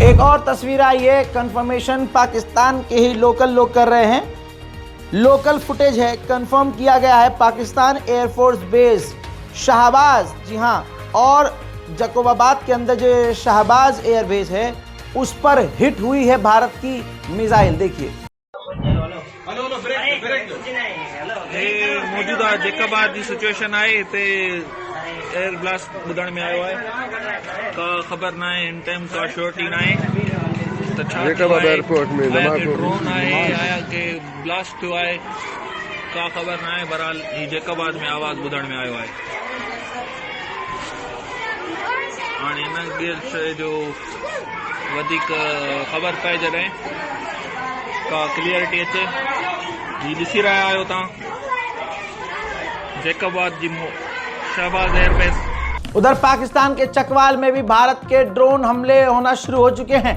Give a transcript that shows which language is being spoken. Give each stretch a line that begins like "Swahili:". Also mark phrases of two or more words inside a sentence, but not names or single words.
Hindi: एक और तस्वीर आई है, कंफर्मेशन पाकिस्तान के ही लोकल लोग कर रहे हैं, लोकल फुटेज है, कंफर्म किया गया है पाकिस्तान एयरफोर्स बेस शाहबाज, जी हाँ, और जकोबाबाद के अंदर जो शाहबाज एयरबेस है उस पर हिट हुई है भारत की मिसाइल। देखिए,
Sindhi: मौजूदा जेकाबाद की सिचुएशन आए ते एयर ब्लास्ट ॿुधण में आयो आहे, का ख़बर न आहे, इन टाइम का श्योरिटी न आहे त छा जेकाबाद एयरपोर्ट में ड्रोन आहे या के ब्लास्ट थियो आहे, का ख़बर न आहे। बहरहाल ही जेकाबाद में आवाज़ ॿुधण में आयो आहे। हाणे इन शइ जो वधीक ख़बर पए जॾहिं का क्लियरिटी अचे। जी ॾिसी रहिया आहियो तव्हां जेकाबाद जी शाहबाज एयरबेस।
Hindi: उधर पाकिस्तान के चकवाल में भी भारत के ड्रोन हमले होना शुरू हो चुके हैं।